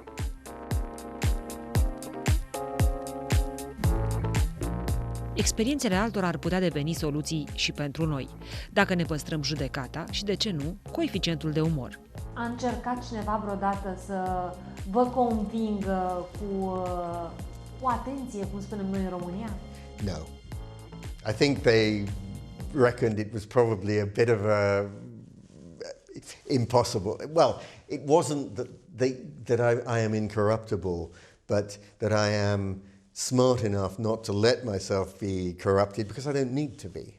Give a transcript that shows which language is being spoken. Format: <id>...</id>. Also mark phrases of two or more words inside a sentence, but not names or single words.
<ro>Experiențele altora ar putea deveni soluții și pentru noi, dacă ne păstrăm judecata și, de ce nu, coeficientul de umor. A încercat cineva vreodată să vă convingă cu atenție, cum spunem noi în România?</ro> <en>No. I think they reckoned it was probably a bit of a impossible. Well, it wasn't that I am incorruptible, but that I am smart enough not to let myself be corrupted because I don't need to be.</en>